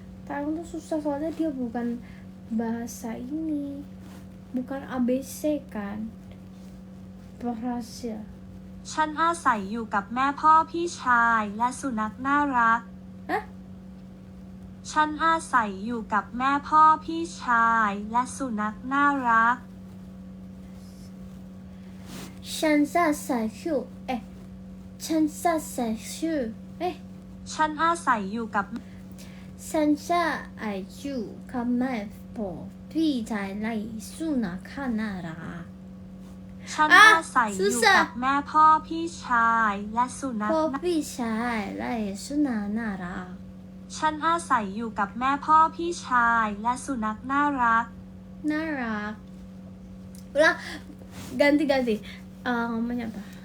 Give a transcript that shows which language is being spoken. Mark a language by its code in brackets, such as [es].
[id] Thailand tuh susah soalnya dia bukan bahasa ini, bukan ABC kan. Bahasa. [th] ฉันอาศัยอยู่กับแม่พ่อพี่ชายและสุนัขน่ารัก Hah? ฉันอาศัยอยู่กับแม่พ่อพี่ชายและสุนัขน่ารัก ฉันอาศัยอยู่ฉันอาศัยอยู่ ฉันอาศัยอยู่กับ ฉันจะอายุกับแม่พ่อพี่ชายและสุนัขน่ารัก ฉันอาศัยอยู่กับแม่พ่อพี่ชายและสุนัข พ่อพี่ชายและสุนัขน่ารัก ฉันอาศัยอยู่กับแม่พ่อพี่ชายและสุนัขน่ารัก [id] น่ารัก ulah ganti ngomongnya apa?